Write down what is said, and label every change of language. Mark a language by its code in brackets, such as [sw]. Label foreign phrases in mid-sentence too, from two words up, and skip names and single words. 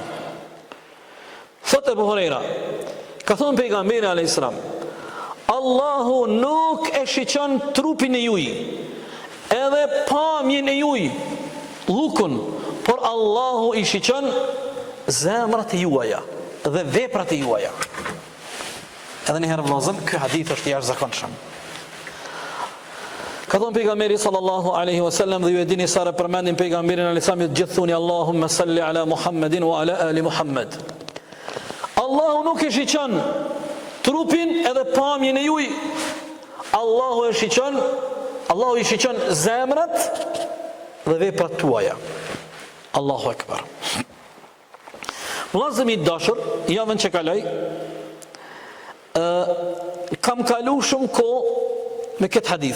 [sq] Thot Abu Huraira, ka thonë pejgamberi [ar] عليه السلام, [sq] Allahu nuk e shiqon trupin e juj, edhe pamjen e juj, llukun, por Allahu i shiqon zemrat e juaja dhe veprat e juaja. Edhe një herë vëllezër, ky hadith është i jashtëzakonshëm. Ka thonë pejgamberi [ar] صلى الله عليه وسلم, [sq] dhe ju e dini sa përmendim pejgamberin [ar] عليه السلام, [sq] gjithë thuni [ar] اللهم صل على محمد وعلى آل محمد. [sq] Allahu nuk e shiqon trupin edhe pamjen e juj. Allahu i shiqon zemrat dhe veprat tuaja. [ar] الله أكبر. [sq] Vëllezër i dashur, javën që kaloi, kam kalu shumë kohë me këtë hadith.